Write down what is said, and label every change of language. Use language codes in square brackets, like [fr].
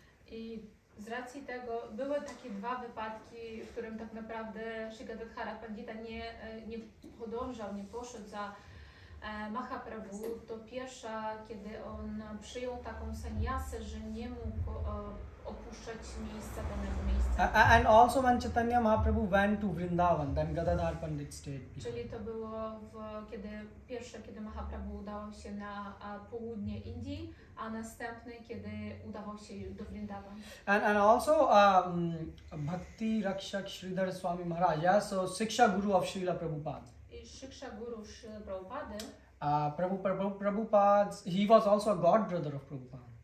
[pl] I z racji tego były takie dwa wypadki, w którym tak naprawdę Shri Gadadhara Pandita nie podążał, nie poszedł za Mahaprabhu. To pierwsza, kiedy on przyjął taką sannyasę, że nie mógł opuszczać miejsca, danego miejsca. [en] And also when Chaitanya Mahaprabhu went to Vrindavan, then Gadadhar Pandit stayed. [pl] Czyli to było kiedy Mahaprabhu udał się na południe Indii, a następny, kiedy udawał się do Vrindavan. [en] And also Bhakti Rakshak Sridhar Swami Maharaj, yeah? So Siksha Guru of Srila Prabhupada. [pl] I Shiksha Guru Srila Prabhupada. [en] Prabhupada, he was also a god brother of Prabhupada.